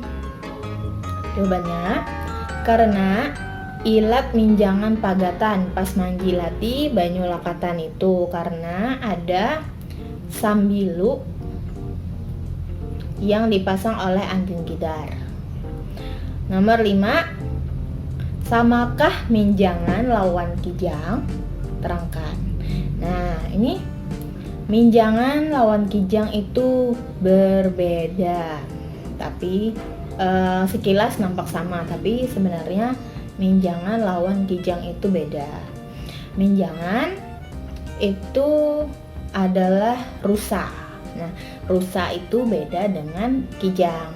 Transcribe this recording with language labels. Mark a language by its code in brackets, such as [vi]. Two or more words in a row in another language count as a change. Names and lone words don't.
[id] Jawabannya, karena ilat [bjn] minjangan pagatan pas manjilati banyu lakatan [id] itu karena ada sambilu yang dipasang oleh Andin Kidar. Nomor 5, samakah minjangan lawan kijang? Terangkan. Nah, ini minjangan lawan kijang itu berbeda, tapi sekilas nampak sama, tapi sebenarnya minjangan lawan kijang itu beda. Minjangan itu adalah rusa. Nah, rusa itu beda dengan kijang.